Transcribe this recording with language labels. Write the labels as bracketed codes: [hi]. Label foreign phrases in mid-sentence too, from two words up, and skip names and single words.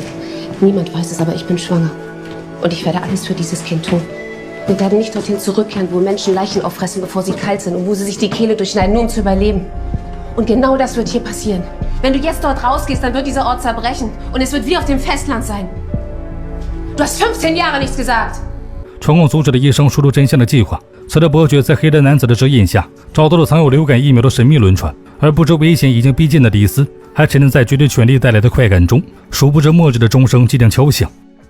[de] Niemand weiß es, aber ich bin schwanger. Und ich werde alles für dieses Kind tun. Wir werden nicht dorthin zurückkehren, wo Menschen Leichen auffressen, bevor sie kalt sind und wo sie sich die Kehle durchschneiden, nur um zu überleben. Und genau das wird hier passieren. Wenn du jetzt dort rausgehst, dann wird dieser Ort zerbrechen. Und es wird wie auf dem Festland sein. Du hast 15 Jahre nichts gesagt. [zh] 成功阻止了医生说出真相的计划。随着伯爵在黑人男子的指引下，找到了藏有流感疫苗的神秘轮船，而不知危险已经逼近的李斯，还沉浸在绝对权力带来的快感中。殊不知末日的钟声即将敲响。